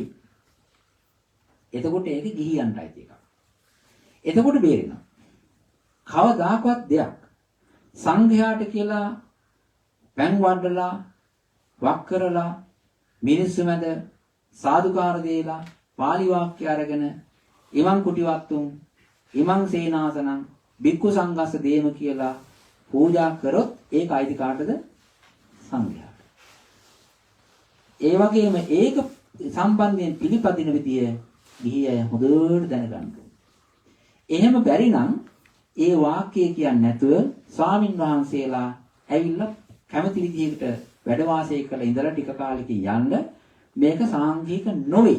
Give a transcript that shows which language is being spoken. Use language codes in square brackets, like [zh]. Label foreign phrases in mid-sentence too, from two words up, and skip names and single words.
[si] එතකොට ඒක ගිහියන්ට අයිති එකක්. එතකොට බේරෙනවා. කවදාකවත් දෙයක් සංඝයාට කියලා පෑන් වඩලා වක් කරලා මිනිස්සු මැද සාදුකාර දීලා පාලි වාක්‍ය අරගෙන [pi] ඉමං කුටිවත්තුන් ඉමං සේනාසනං බික්ඛු සංඝස්ස දේම [si] කියලා පූජා කරොත් ඒක අයිති කාටද? සංඝයාට. ඒ වගේම ඒක සම්බන්ධයෙන් පිළිපදින විදිය ගිහි අය හොඳට දැනගන්න ඕනේ. එහෙම බැරි නම් ඒ වාක්‍යය කියන්නේ නැතුව ස්වාමින් වහන්සේලා ඇවිල්ලා කැමති විදිහකට වැඩ වාසය කරලා ඉඳලා ටික කාලෙකින් යන්න මේක සාංඝික නොවේ.